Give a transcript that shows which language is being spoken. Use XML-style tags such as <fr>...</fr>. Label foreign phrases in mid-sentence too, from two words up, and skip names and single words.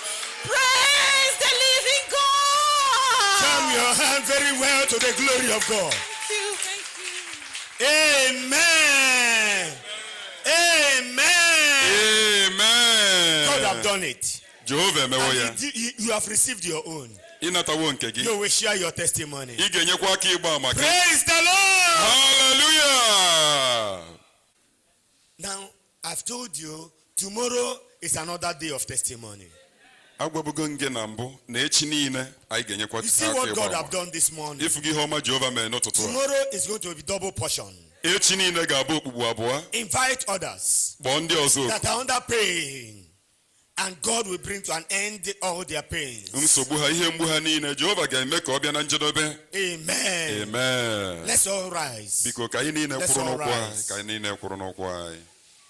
<en>Praise the living God. Turn your hand very well to the glory of God. Thank you. Amen. Amen. Amen. God have done it.</en> <ig>Jehovah emewo</ig> <en>And you have received your own.</en> <ig>Ịnatawo nke gị.</ig> <en>You will share your testimony.</en> <ig>Ị ga-enyekwa aka ịgba ama gị.</ig> <en>Praise the Lord. Hallelujah. Now, I've told you, tomorrow is another day of testimony.</en> <ig>Agwabugo nge na mbụ na echi niile anyị ga-enyekwa</ig> <en>You see</en> <ig>aka</ig> <en>what</en> <ig>ịgba</ig> <en>God</en> <ig>ama.</ig> <en>have done this morning.</en> <ig>Ịfụ gị ihe ọma Jehova mere n'ụtụtụ a.</ig> <en>Tomorrow is going to be double portion.</en> <ig>Echi niile ga-abụ okpukpu abụọ.</ig> <en>Invite others</en> <ig>Kpọọ ndị ọzọ</ig> <en>that are under pain, and God will bring to an end all their pains.</en> <ig>nsogbu ha ihe mgbu ha niile Jehova ga-eme ka ọ bịa na njedebe.</ig> <en>Amen. Amen. Let's all rise.</en> <ig>Biko ka anyị niile</ig> <en>Let's</en> <ig>kwụrụ</ig> <en>all</en> <ig>n'ụkwụ anyị.</ig> <en>rise.</en> <ig>Ka anyị niile kwụrụ n'ụkwụ anyị.</ig>